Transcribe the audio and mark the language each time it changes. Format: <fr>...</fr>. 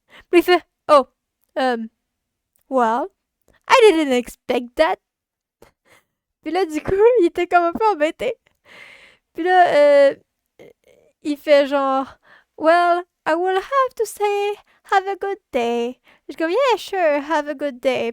<fr>Puis il fait,</fr> <en>oh, um, well, I didn't expect that.</en> <fr>Puis là, du coup, il était comme un peu embêté. Puis là, il fait genre,</fr> <en>well, I will have to say, have a good day.</en> <fr>Je suis comme,</fr> <en>yeah, sure, have a good day.</en>